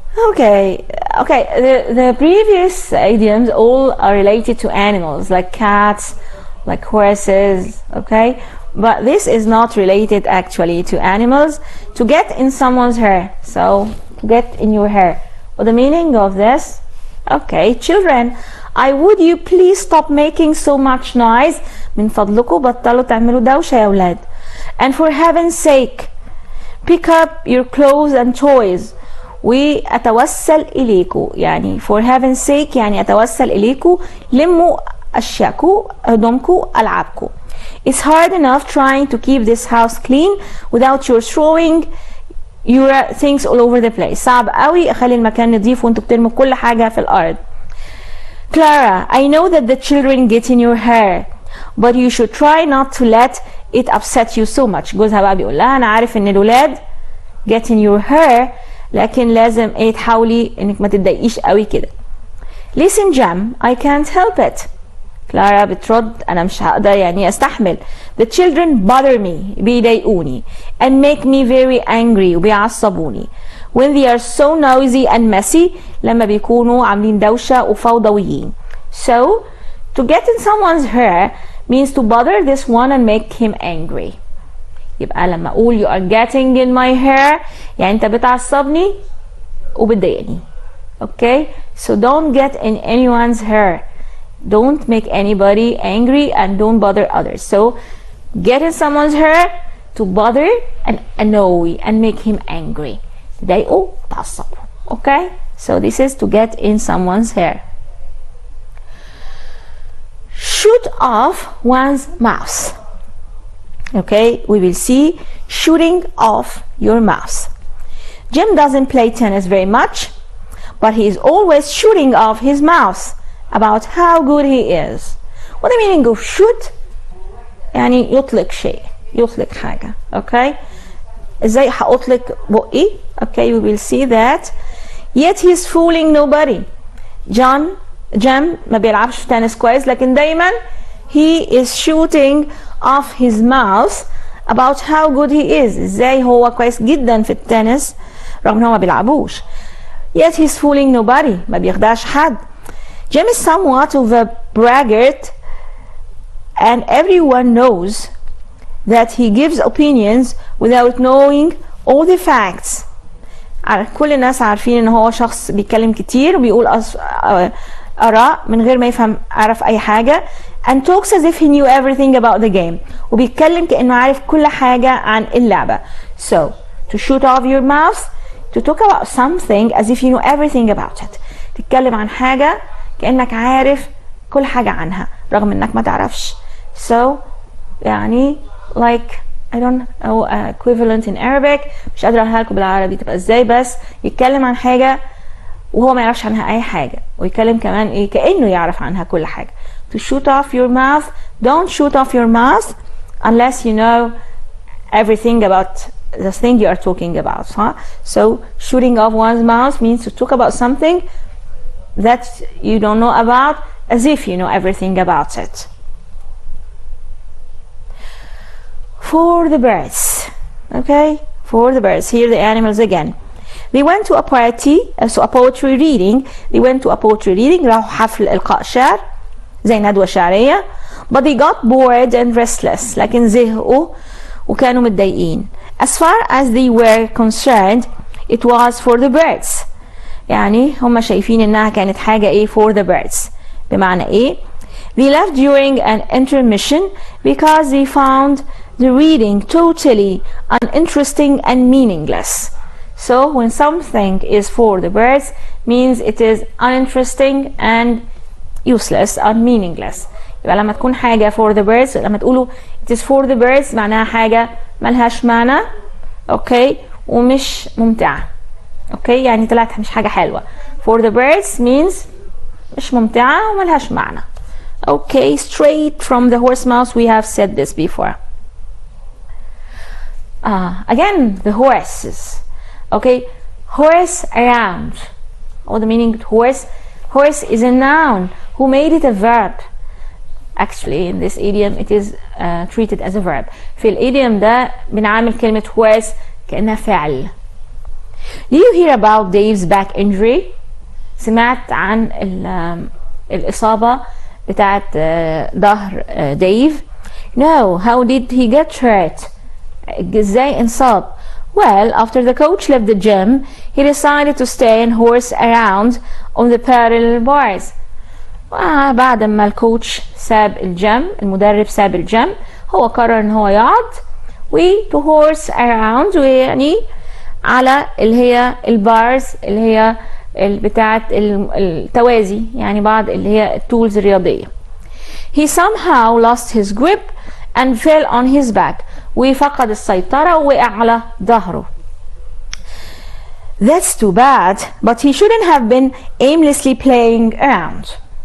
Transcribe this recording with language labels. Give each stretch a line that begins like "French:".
English: Okay, the previous idioms all are related to animals like cats, like horses, okay? But this is not related actually to animals. To get in someone's hair, so to get in your hair. What the meaning of this? Okay, children, would you please stop making so much noise?
Arabic: من فضلكم بطلوا تعملوا دوشة يا أولاد.
English: And for heaven's sake, pick up your clothes and toys.
Arabic: وأتوسل إليكم، يعني
English: for heaven's sake
Arabic: يعني أتوسل إليكم، لموا أشياءكم، هدومكم، ألعابكم.
English: It's hard enough trying to keep this house clean without your throwing your things all over the place.
Arabic: صعب قوي أخلي المكان نظيف وأنتوا بترموا كل حاجة في الأرض.
English: Clara, I know that the children get in your hair, but you should try not to let it upset you so much.
Arabic: جوزها بقى بيقول لها أنا عارف إن الولاد
English: get in your hair،
Arabic: لكن لازم تحاولي إنك ما تتضايقيش قوي كده.
English: Listen Jam, I can't help it.
Arabic: كلارا بترد أنا مش هقدر يعني أستحمل.
English: The children bother me،
Arabic: بيضايقوني.
English: And make me very angry،
Arabic: وبيعصبوني.
English: When they are so noisy and messy،
Arabic: لما بيكونوا عاملين دوشة وفوضويين.
English: So, to get in someone's hair means to bother this one and make him angry.
Arabic: يبقى لما أقول
English: you are getting in my hair
Arabic: يعني أنت بتعصبني وبتضايقني.
English: Okay? So don't get in anyone's hair. Don't make anybody angry and don't bother others. So get in someone's hair to bother and annoy and make him angry.
Arabic: تضايقوا تعصبوا. Okay?
English: So this is to get in someone's hair. Shoot off one's mouth. Okay, we will see shooting off your mouth. Jim doesn't play tennis very much, but he is always shooting off his mouth about how good he is. What the meaning of shoot?
Arabic: يعني يطلق شيء، يطلق حاجة. Okay? ازاي هأطلق بقي؟
English: Okay, we will see that. Yet he is fooling nobody. Jim
Arabic: ما بيلعبش في تنس كويس، لكن دايما
English: he is shooting off his mouth about how good he is.
Arabic: ازاي هو كويس جدا في التنس رغم ان هو ما بيلعبوش.
English: Yet he's fooling nobody.
Arabic: ما بيخدعش حد.
English: Jim is somewhat of a braggart and everyone knows that he gives opinions without knowing all the facts.
Arabic: كل الناس عارفين ان هو شخص بيتكلم كتير وبيقول آراء من غير ما يعرف أي حاجة.
English: And talks as if he knew everything about the game.
Arabic: وبيتكلم كأنه عارف كل حاجة عن اللعبة.
English: So, to shoot off your mouth, to talk about something as if you know everything about it.
Arabic: تتكلم عن حاجة كأنك عارف كل حاجة عنها رغم إنك ما تعرفش.
English: So, يعني like I don't know equivalent in Arabic.
Arabic: مش قادرة أقولها لكم بالعربي تبقى إزاي، بس يتكلم عن حاجة وهو ما يعرفش عنها أي حاجة، ويتكلم كمان كأنه يعرف عنها كل حاجة.
English: To shoot off your mouth, don't shoot off your mouth unless you know everything about the thing you are talking about. Huh? So shooting off one's mouth means to talk about something that you don't know about as if you know everything about it. For the birds, okay? For the birds, here the animals again. They went to a party, so a poetry reading. They went to a poetry reading.
Arabic: راحوا حفل إلقاء شعر زي ندوة شعرية.
English: But they got bored and restless.
Arabic: لكن زهقوا وكانوا متضايقين.
English: As far as they were concerned, it was for the birds.
Arabic: يعني هم شايفين إنها كانت حاجة
English: for the birds. بمعنى They left during an intermission because they found the reading totally uninteresting and meaningless. So when something is for the birds means it is uninteresting and useless and meaningless.
Arabic: يبقى لما تكون حاجة
English: for the birds،
Arabic: لما تقولوا
English: it is for the birds
Arabic: معناها حاجة ملهاش معنى، اوكي، ومش ممتعة، اوكي، يعني طلعت مش حاجة حلوة.
English: for the birds means
Arabic: مش ممتعة وملهاش معنى.
English: Okay, straight from the horse mouth, we have said this before. Again, the horses. Okay, horse around. What the meaning horse? Horse is a noun. Who made it a verb? Actually, in this idiom, it is treated as a verb.
Arabic: في الإيديوم ده بنعمل كلمة horse كأنها فعل.
English: Do you hear about Dave's back injury?
Arabic: سمعت عن الإصابة بتاعت ظهر ديف؟
English: No, how did he get hurt?
Arabic: ازاي انصاب؟
English: Well, after the coach left the gym, he decided to stay and horse around on the parallel bars.
Arabic: بعد ما الكوتش ساب الجيم، المدرب ساب الجيم، هو قرر ان هو يقعد
English: to horse around،
Arabic: ويعني على اللي هي البارز اللي هي بتاعت التوازي، يعني بعض اللي هي التولز الرياضية.
English: He somehow lost his grip and fell on his back.
Arabic: وفقد السيطرة ووقع على ظهره.
English: That's too bad, but he shouldn't have been aimlessly playing around.